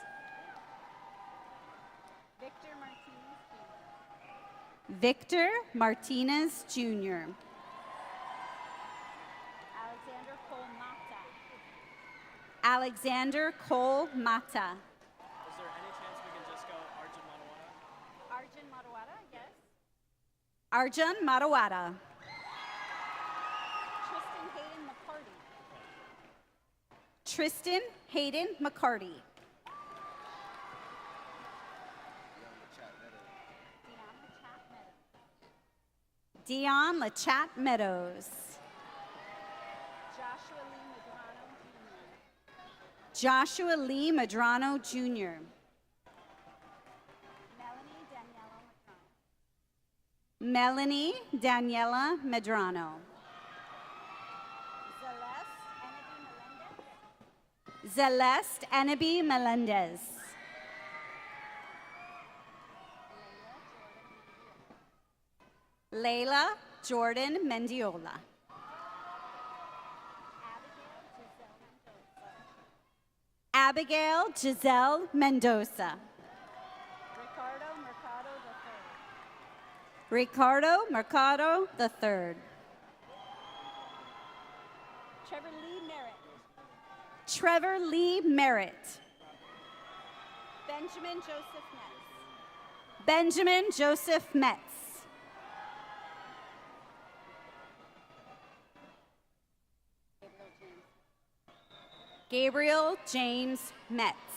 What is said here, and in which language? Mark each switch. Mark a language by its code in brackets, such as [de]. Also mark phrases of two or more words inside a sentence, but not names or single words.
[en] Victor Martinez Jr. Alexander Cole Mata. Is there any chance we can just go Arjun Matawata? Arjun Matawata. Tristan Hayden McCarty. Dion Lachat Meadows. Joshua Lee Madrano Jr. Melanie Daniela Medrano. Celeste Enaby Melendez. Layla Jordan Mendiola. Abigail Giselle Mendoza. Ricardo Mercado III. Trevor Lee Merritt. Benjamin Joseph Metz. Gabriel James Metz.